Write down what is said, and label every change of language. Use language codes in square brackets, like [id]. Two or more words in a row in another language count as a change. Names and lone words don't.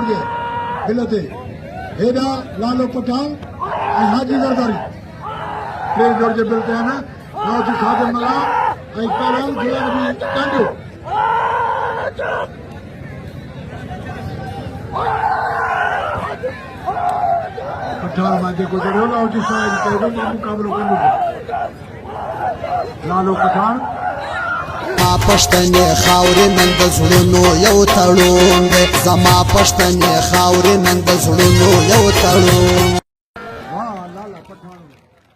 [sd] जे दिल ते हेॾा लालो पठान ऐं हाजी दरबारी टे दौड़ जे बिल ते आहिनि राजी खादिम मला ऐं पहलवान खेल बि ॾाढो पठान मां जेको जहिड़ो लाउजी साहिब कयो मुक़ाबिलो कंदो लालो पठान [ps] پښتنې خاورې نن د زړونو یو تړون دی زما پښتنې خاورې نن د زړونو یو تړون [sd] वाह लाला पठान